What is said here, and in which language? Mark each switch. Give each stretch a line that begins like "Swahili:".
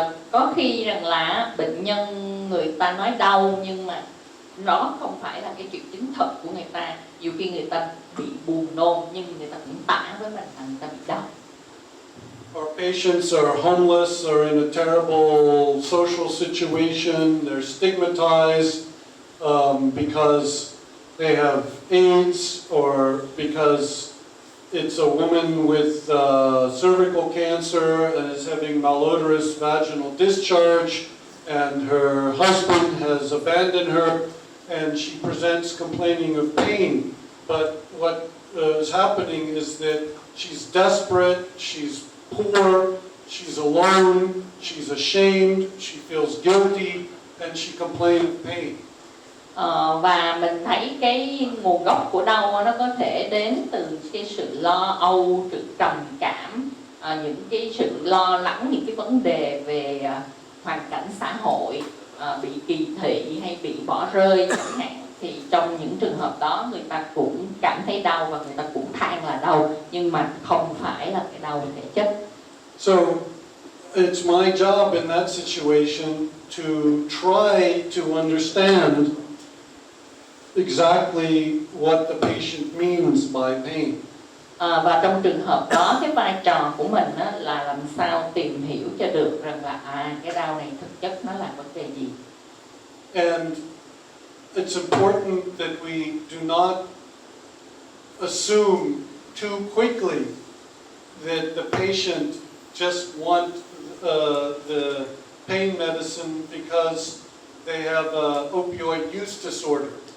Vietnamese: Có khi rằng là bệnh nhân người ta nói đau nhưng mà nó không phải là cái triệu chứng thật của người ta. Nhiều khi người ta bị buồn nôn nhưng người ta cũng tả với mình là người ta bị đau.
English: Our patients are homeless or in a terrible social situation. They're stigmatized because they have AIDS or because it's a woman with cervical cancer and is having malodorous vaginal discharge, and her husband has abandoned her, and she presents complaining of pain. But what is happening is that she's desperate, she's poor, she's alone, she's ashamed, she feels guilty, and she complains of pain.
Vietnamese: Và mình thấy cái nguồn gốc của đau nó có thể đến từ cái sự lo âu, sự trầm cảm, những cái sự lo lắng, những cái vấn đề về hoàn cảnh xã hội, bị kỳ thị hay bị bỏ rơi chẳng hạn. Thì trong những trường hợp đó người ta cũng cảm thấy đau và người ta cũng than là đau, nhưng mà không phải là cái đau thể chất.
English: So it's my job in that situation to try to understand exactly what the patient means by pain.
Vietnamese: Và trong trường hợp đó, cái vai trò của mình là làm sao tìm hiểu cho được rằng là cái đau này thực chất nó là vấn đề gì.
English: And it's important that we do not assume too quickly that the patient just want the pain medicine because they have an opioid use disorder.